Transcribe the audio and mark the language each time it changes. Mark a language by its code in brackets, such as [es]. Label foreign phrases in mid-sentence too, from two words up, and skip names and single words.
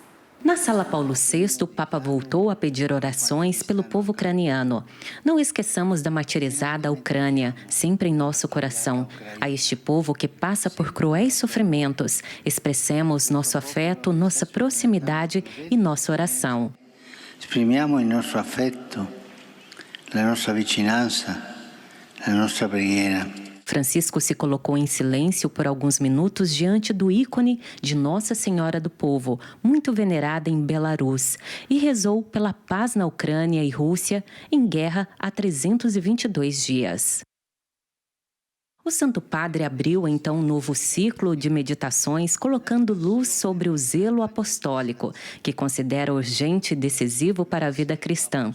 [pt] Na Sala Paulo VI, o Papa voltou a pedir orações pelo povo ucraniano. Não esqueçamos da martirizada Ucrânia, sempre em nosso coração. A este povo que passa por cruéis sofrimentos, expressemos nosso afeto, nossa proximidade e nossa oração. [it] Esprimiamo il nostro affetto, la nostra vicinanza, la nostra preghiera. [pt] Francisco se colocou em silêncio por alguns minutos diante do ícone de Nossa Senhora do Povo, muito venerada em Belarus, e rezou pela paz na Ucrânia e Rússia, em guerra há 322 dias. O Santo Padre abriu então um novo ciclo de meditações, colocando luz sobre o zelo apostólico, que considera urgente e decisivo para a vida cristã.